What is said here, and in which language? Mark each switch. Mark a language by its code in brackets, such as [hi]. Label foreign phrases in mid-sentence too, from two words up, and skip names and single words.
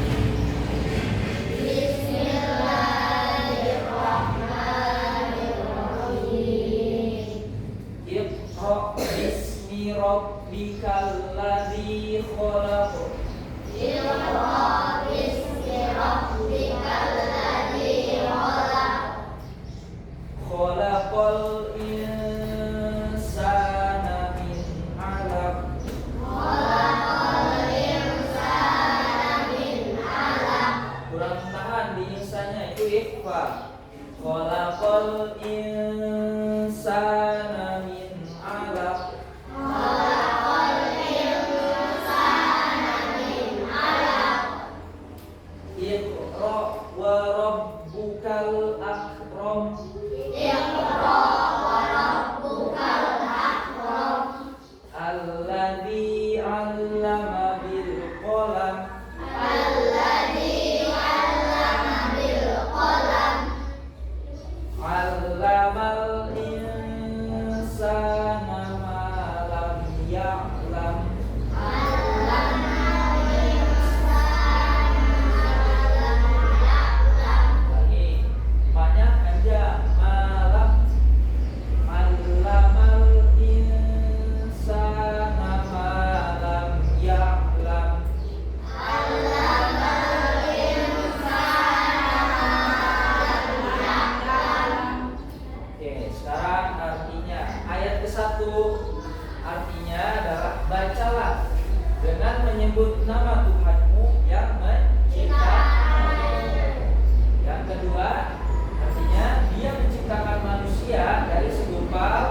[ar] اقرأ باسم ربك الذي خلق. اقرأ باسم ربك الذي خلق. خلق الإنسان من علق. خلق الإنسان من علق. [id] Kurang tahan di insanya itu ikhfa. [ar] خلق الإنسان من علق. خلق الإنسان من علق. اقرأ وربك الأكرم. اقرأ وربك الأكرم. الذي علم بالقلم. الذي علم بالقلم. علم الإنسان ما لم يعلم. علم الإنسان ما لم يعلم. [id] Lagi banyak aja malam. [ar] علم الإنسان ما لم يعلم. علم الإنسان ما لم يعلم. [id] Oke, sekarang artinya ayat ke-1 artinya adalah bacalah dengan menyebut nama Tuhanmu yang menciptakanmu. Yang kedua artinya Dia menciptakan manusia dari segumpal.